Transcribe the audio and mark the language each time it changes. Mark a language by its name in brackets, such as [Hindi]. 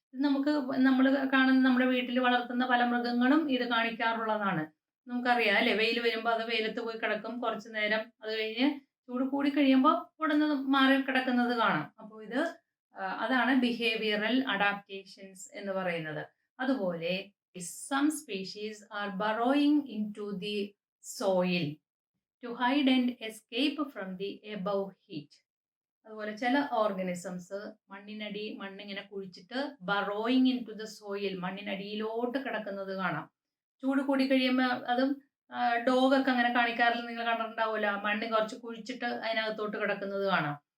[Malayalam] നമുക്ക് നമ്മൾ കാണുന്ന നമ്മുടെ വീട്ടിൽ വളർത്തുന്ന പല മൃഗങ്ങളും ഇത് കാണിക്കാറുള്ളതാണ്. നമുക്കറിയാം അല്ലേ, വെയിൽ വരുമ്പോൾ അത് വെയിലത്ത് പോയി കിടക്കും കുറച്ചു നേരം, അത് കഴിഞ്ഞ് ചൂട് കൂടി കഴിയുമ്പോൾ ഉടനെ മാറി കിടക്കുന്നത് കാണാം. അപ്പോൾ ഇത് അതാണ് ബിഹേവിയറൽ അഡാപ്റ്റേഷൻസ് എന്ന് പറയുന്നത്. [English] അതുപോലെ some species are burrowing into the soil to hide and escape from the above heat. [Malayalam] അതുപോലെ ചില ഓർഗനിസംസ് മണ്ണിങ്ങനെ കുഴിച്ചിട്ട് [English] burrowing into the soil, [Malayalam] മണ്ണിനടിയിലോട്ട് കിടക്കുന്നത് കാണാം. ചൂട് കൂടി കഴിയുമ്പോൾ അതും ഡോഗൊക്കെ അങ്ങനെ കാണിക്കാറില്ല, നിങ്ങൾ കണ്ടിട്ടുണ്ടാവില്ല, മണ്ണ് കുറച്ച് കുഴിച്ചിട്ട് അതിനകത്തോട്ട് കിടക്കുന്നത് കാണാം.